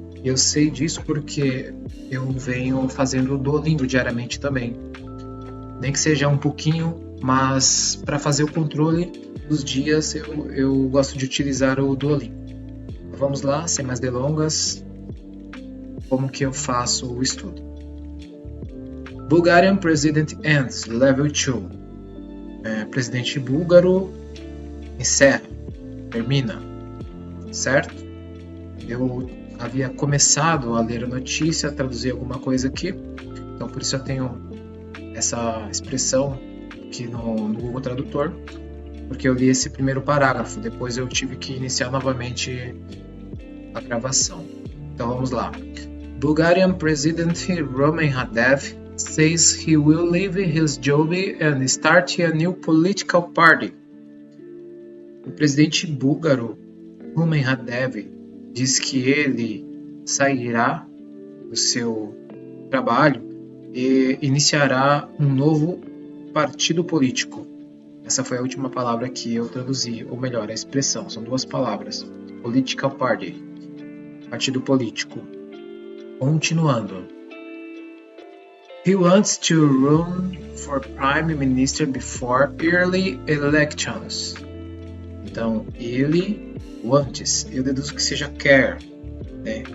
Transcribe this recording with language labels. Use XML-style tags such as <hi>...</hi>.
<pt>Eu sei disso porque eu venho fazendo o Duolingo diariamente também. Nem que seja um pouquinho, mas para fazer o controle dos dias eu gosto de utilizar o Duolingo. Vamos lá, sem mais delongas, como que eu faço o estudo.</pt> <en>Bulgarian President ends Level 2.</en> <pt>Presidente búlgaro encerra, termina, certo? Eu havia começado a ler a notícia, traduzir alguma coisa aqui, então por isso eu tenho essa expressão aqui no Google Tradutor, porque eu li esse primeiro parágrafo, depois eu tive que iniciar novamente a gravação. Então vamos lá.</pt> <en>Bulgarian President Roman Hadev says he will leave his job and start a new political party.</en> <pt>O presidente búlgaro Rumen Radev diz que ele sairá do seu trabalho e iniciará um novo partido político. Essa foi a última palavra que eu traduzi, ou melhor, a expressão, são duas palavras.</pt> <en>Political party,</en> <pt>partido político. Continuando.</pt> <en>He wants to run for prime minister before early elections.</en> <pt>Então, ele, o antes, eu deduzo que seja quer, né?</pt>